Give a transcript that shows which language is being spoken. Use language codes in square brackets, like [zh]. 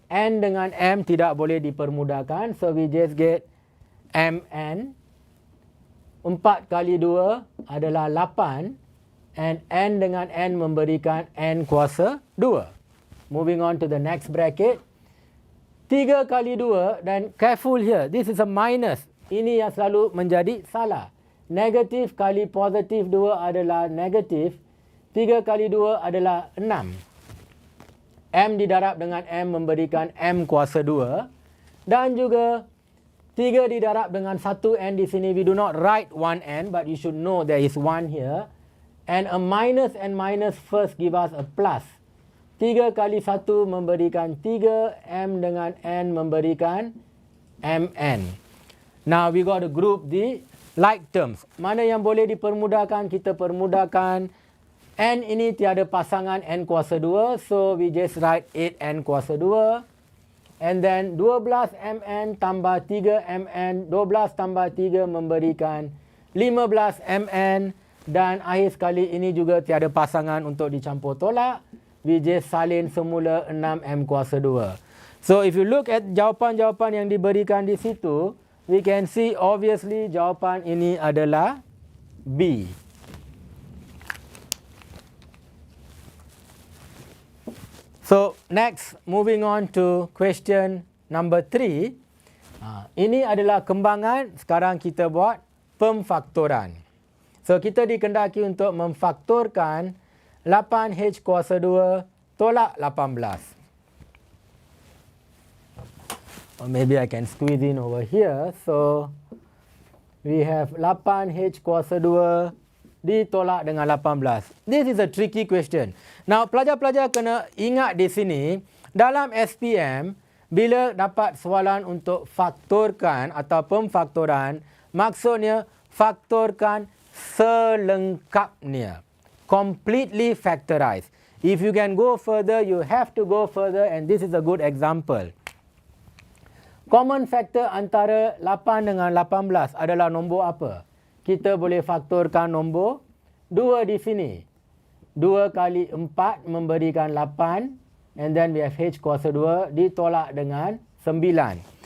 [ms] N dengan M tidak boleh dipermudahkan. [en] So we just get MN. [ms] 4 kali 2 adalah 8. And N dengan N memberikan N kuasa 2. [en] Moving on to the next bracket. [ms] 3 kali 2 dan [en] careful here. This is a minus. [ms] Ini yang selalu menjadi salah. Negatif kali positif 2 adalah negatif. 3 kali 2 adalah 6. M didarab dengan M memberikan M kuasa 2. Dan juga 3 didarab dengan 1 N di sini. [en] We do not write 1 N, but you should know there is 1 here. And a minus and minus first give us a plus. [ms] 3 kali 1 memberikan 3. M dengan N memberikan MN. [en] Now we got to group the like terms. [ms] Mana yang boleh dipermudahkan, kita permudahkan. N ini tiada pasangan N kuasa 2. [en] So we just write 8N kuasa 2. And then 12 MN [ms] tambah 3 MN. 12 tambah 3 memberikan 15 MN. Dan akhir sekali ini juga tiada pasangan untuk dicampur tolak. [en] We just [ms] salin semula 6M kuasa 2. [en] So if you look at [ms] jawapan-jawapan yang diberikan di situ, [en] we can see obviously [ms] jawapan ini adalah B. [en] So next, moving on to question number 3. [ms] Ini adalah kembangan, sekarang kita buat pemfaktoran. So kita dikendaki untuk memfaktorkan 8H kuasa 2 tolak 18. [en] Or maybe I can squeeze in over here. So we have [ms] 8H kuasa 2 ditolak dengan 18. [en] This is a tricky question. [ms] Now pelajar-pelajar kena ingat di sini, dalam SPM, bila dapat soalan untuk faktorkan atau pemfaktoran, maksudnya faktorkan selengkapnya. [en] Completely factorize. If you can go further, you have to go further, and this is a good example. [ms] Common factor antara 8 dengan 18 adalah nombor apa? Kita boleh faktorkan nombor 2 di sini. 2 kali 4 memberikan 8, [en] and then we have [ms] H kuasa 2 ditolak dengan 9.